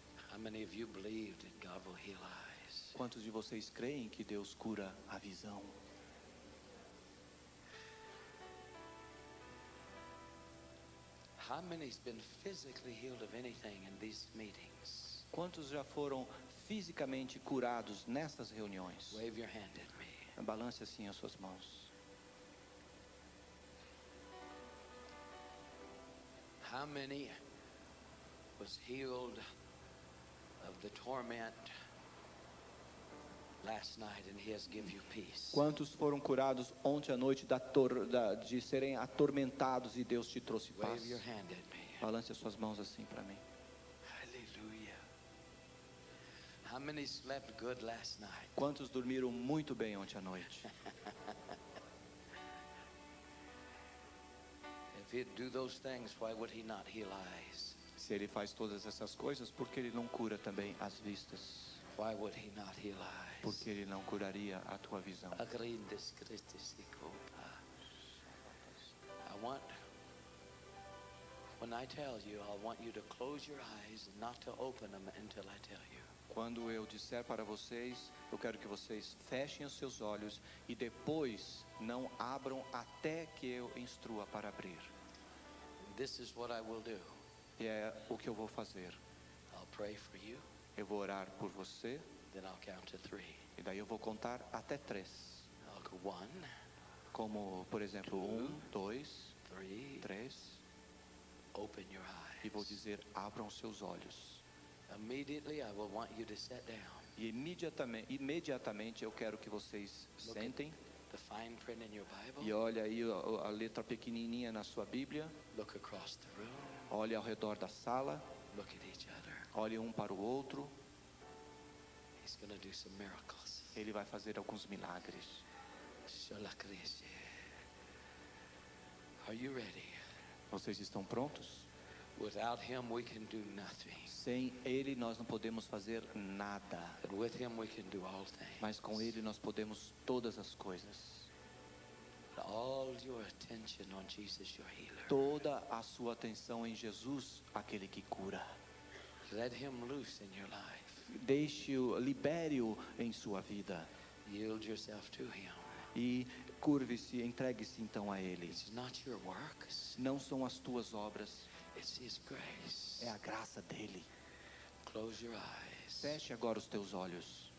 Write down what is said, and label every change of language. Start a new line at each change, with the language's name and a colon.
English: How many of you believe that God will heal eyes?
Portuguese: Quantos de vocês creem que Deus cura a visão?
English: How many's been physically healed of anything in these meetings?
Portuguese: Quantos já foram fisicamente curados nessas reuniões?
English: Wave your hand at me.
Portuguese: Balance assim as suas mãos.
English: How many was healed of the torment last night and he has give you peace?
Portuguese: Quantos foram curados ontem à noite de serem atormentados e Deus te trouxe paz?
English: Wave your hand at me.
Portuguese: Balance as suas mãos assim para mim.
English: Hallelujah. How many slept good last night?
Portuguese: Quantos dormiram muito bem ontem à noite?
English: If he'd do those things, why would he not heal eyes?
Portuguese: Se ele faz todas essas coisas, por que ele não cura também as vistas?
English: Why would he not heal eyes?
Portuguese: Por que ele não curaria a tua visão? Agrindes Christus Ikopa.
English: I want, when I tell you, I want you to close your eyes and not to open them until I tell you.
Portuguese: Quando eu disser para vocês, eu quero que vocês fechem os seus olhos e depois não abram até que eu instrua para abrir.
English: This is what I will do.
Portuguese: E é o que eu vou fazer.
English: I'll pray for you,
Portuguese: Eu vou orar por você
English: then I'll count to 3.
Portuguese: e daí eu vou contar até 3.
English: I'll go 1,
Portuguese: Como, por exemplo, 1, 2,
English: 3.
Portuguese: 3.
English: Open your
Portuguese: E vou
English: eyes.
Portuguese: dizer, abram seus olhos.
English: Immediately I will want you to sit down.
Portuguese: E imediatamente eu quero que vocês
English: Look at
Portuguese: sentem.
English: the fine print in your
Portuguese: E
English: Bible.
Portuguese: olha aí a letra pequenininha na sua Bíblia.
English: Look across the room.
Portuguese: Olhe ao redor da sala.
English: Look at each other.
Portuguese: Olhe um para o outro.
English: He's going to do some miracles.
Portuguese: Ele vai fazer alguns milagres. Shalakrisi.
English: Are you ready?
Portuguese: Vocês estão prontos?
English: Without him we can do nothing.
Portuguese: Sem Ele nós não podemos fazer nada.
English: And with him we can do all things.
Portuguese: Mas com Ele nós podemos todas as coisas.
English: All your attention on Jesus, your healer.
Portuguese: Toda a sua atenção em Jesus, aquele que cura.
English: Let him loose in your life.
Portuguese: Deixe-o, libere-o em sua vida.
English: Yield yourself to him.
Portuguese: E curve-se, entregue-se então a Ele.
English: It's not your works.
Portuguese: Não são as tuas obras,
English: It's his grace.
Portuguese: é a graça dEle.
English: Close your eyes.
Portuguese: Feche agora os teus olhos.